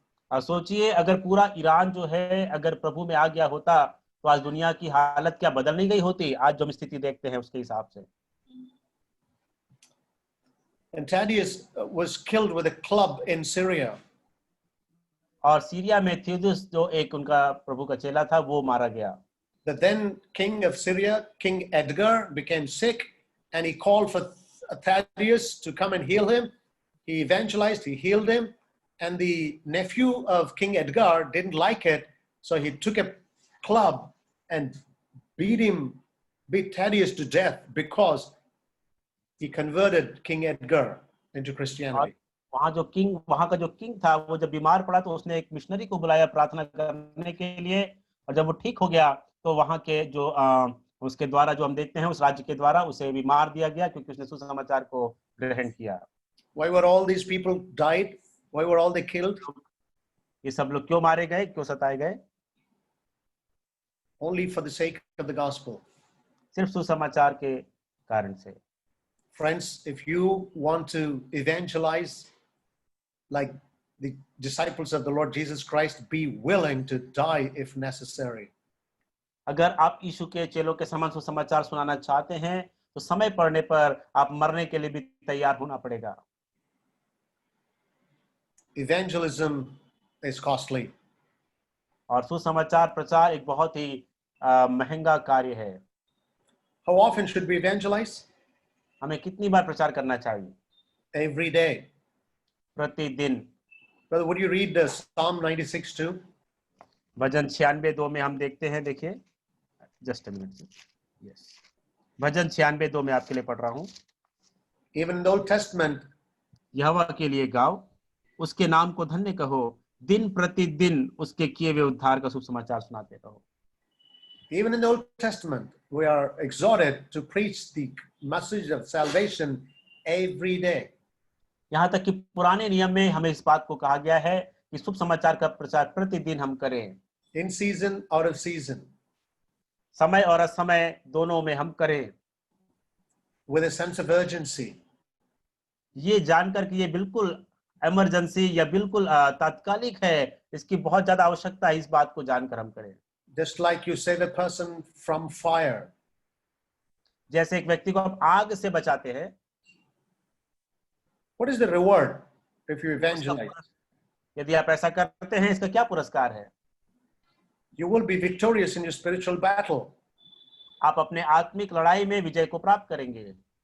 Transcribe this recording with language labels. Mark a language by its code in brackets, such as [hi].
[hi] और सोचिए अगर पूरा ईरान जो है अगर प्रभु में आ गया होता तो आज दुनिया की हालत क्या बदल नहीं गई होती? आज जो हम स्थिति देखते हैं उसके हिसाब से। [en] And Thaddeus was killed with a club in Syria. [hi] और सीरिया में थेओदुस जो एक उनका प्रभु का चेला था वो मारा गया। [en] The then king of Syria, King Edgar, became sick and he called for Thaddeus to come and heal him. He evangelized, he healed him, and the nephew of King Edgar didn't like it, so he took a club and beat Thaddeus to death because he converted King Edgar into Christianity. [hi] वहां का जो king था वो जब बीमार पड़ा तो उसने एक मिशनरी को बुलाया प्रार्थना करने के लिए, और जब वो ठीक हो गया तो वहां के जो उसके द्वारा जो हम देखते हैं उस राज्य के द्वारा उसे भी मार दिया गया क्योंकि उसने सुसमाचार को ग्रहण किया। [en] Why were all these people died? Why were all they killed? [hi] ये सब लोग क्यों मारे गए, क्यों सताए गए? [en] Only for the sake of the gospel. [hi] सिर्फ सुसमाचार के कारण से। [en] Friends, if you want to evangelize like the disciples of the Lord Jesus Christ, be willing to die if necessary. [hi] अगर आप यीशु के चेलों के समान सुसमाचार सुनाना चाहते हैं तो समय पड़ने पर आप मरने के लिए भी तैयार होना पड़ेगा। [en] Evangelism is costly. [hi] और सुसमाचार प्रचार एक बहुत ही महंगा कार्य है। [en] How often should we evangelize? [hi] हमें कितनी बार प्रचार करना चाहिए? [en] Every day. [hi] प्रतिदिन। [en] Brother, would you read Psalm 96:2? [hi] भजन 96:2 में हम देखते हैं, देखिए [en] Just a minute. [hi] यस, भजन 96:2 में आपके लिए पढ़ रहा हूं। [en] Even in the Old Testament, [hi] यहोवा के लिए गाओ, उसके नाम को धन्य कहो, दिन प्रतिदिन उसके किए हुए उद्धार का शुभ समाचार सुनाते रहो। [en] even in the Old Testament, we are exhorted to preach the message of salvation every day. [hi] यहाँ तक कि पुराने नियम में हमें इस बात को कहा गया है कि शुभ समाचार का प्रचार प्रतिदिन हम करें। [en] In season, out of season. [hi] समय और असमय दोनों में हम करें। [en] With a sense of urgency. [hi] ये जानकर कि ये बिल्कुल इमरजेंसी या बिल्कुल तात्कालिक है, इसकी बहुत ज्यादा आवश्यकता है, इस बात को जानकर हम करें। [en] Just like you save a person from fire. [hi] जैसे एक व्यक्ति को आप आग से बचाते हैं। [en] What is the reward if you evangelize? [hi] यदि आप ऐसा करते हैं इसका क्या पुरस्कार है? [en] You will be victorious in your spiritual battle. [hi] आप अपने आत्मिक लड़ाई में विजय को प्राप्त करेंगे।